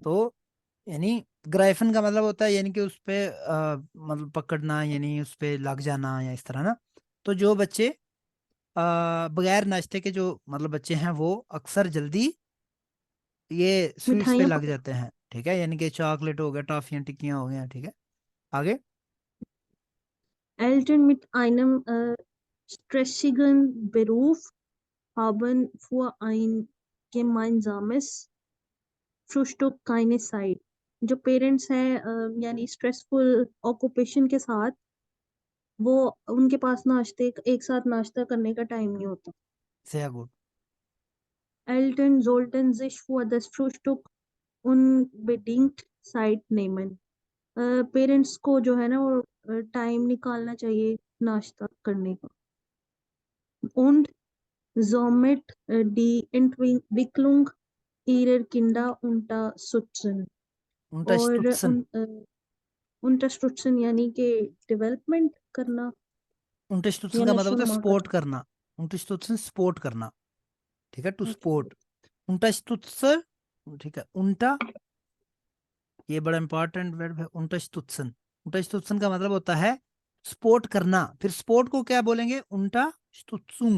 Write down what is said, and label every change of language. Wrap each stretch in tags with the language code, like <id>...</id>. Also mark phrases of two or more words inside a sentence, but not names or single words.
<hi>तो यानी ग्राइफन का मतलब होता है यानी कि उस पे मतलब पकड़ना, यानी उस पे लग जाना या इस तरह ना। तो जो बच्चे बगैर नाश्ते के जो मतलब बच्चे हैं वो अक्सर जल्दी ये स्वीट्स पे मिठाइयाँ लग पकड़। जाते हैं, ठीक है, यानी कि चॉकलेट हो गया, टॉफियां टिक्कियां हो गया, ठीक है। आगे।</hi> <de>Eltern mit einem stressigen Beruf haben für ein gemeinsames Frühstück keine Zeit।</de> <hi>जो पेरेंट्स हैं यानी</hi> <en>stressful occupation</en> <hi>के साथ वो उनके पास नाश्ते एक साथ नाश्ता करने का टाइम नहीं होता।</hi> <de>sehr gut। Eltern sollten sich für das Frühstück unbedingt Zeit nehmen।</de> <hi>पेरेंट्स को जो है ना वो टाइम निकालना चाहिए नाश्ता करने का।</hi> <de>Und somit die Entwicklung ihrer Kinder unterstützen।</de> <hi>और</hi> <de>unterstützen।</de> <hi>unterstützen यानी कि डेवलपमेंट करना</hi> <de>unterstützen</de> <hi>या का मतलब होता है नशोनुमा सपोर्ट करना। करना। unterstützen सपोर्ट करना, ठीक है, टू ओके। सपोर्ट। unterstützer, ठीक है, उल्टा, ये बड़ा</hi> <en>important verb</en> <hi>है unterstützen। unterstützen का मतलब होता है सपोर्ट करना, फिर सपोर्ट को क्या बोलेंगे, unterstützung,</hi>